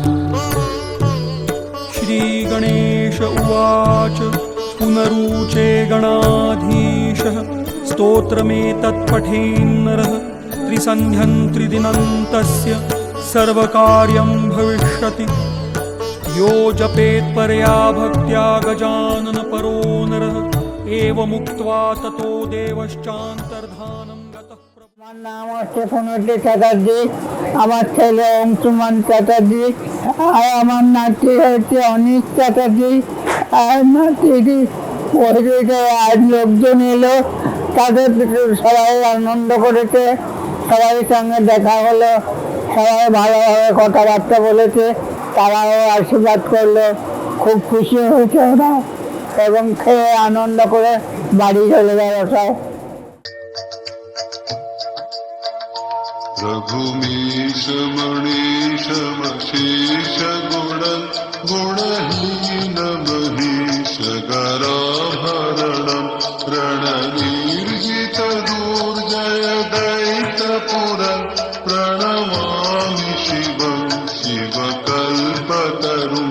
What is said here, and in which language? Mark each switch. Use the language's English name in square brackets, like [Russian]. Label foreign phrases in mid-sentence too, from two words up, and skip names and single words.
[Sanskrit] श्रीगणेश उवाच पुनरूचे गणाधीशः स्तोत्रमेतत्पठेन्नरः त्रिसन्ध्यं त्रिदिनं तस्य सर्वकार्यं भविष्यति यो जपेत्परया भक्त्या गजाननपरो नरः एवमुक्त्वा ततो देवश्चान्तर्धानं गतः [Bangla] আমার নাম হচ্ছে পুনর্জি চ্যাটার্জি, আমার ছেলে অংশুমান চ্যাটার্জি আর আমার নাতি হচ্ছে অনিশ চ্যাটার্জি। আর মাটিটি পরিবেশে আজ লোকজন এলো, তাদের সবাই আনন্দ করেছে, সবাই সঙ্গে দেখা হলো, সবাই ভালোভাবে কথাবার্তা বলেছে, তারাও আশীর্বাদ করলো, খুব খুশি হয়েছে ওরা এবং খেয়ে আনন্দ করে বাড়ি চলে গেল সব। [Sanskrit] रघुमीश मणीश मशीष गुण गुणहीन महीश गराभरणम् रणनिर्जित दुर्जय दैत्यपुरम् प्रणमामि शिवं शिवकल्पतरुम्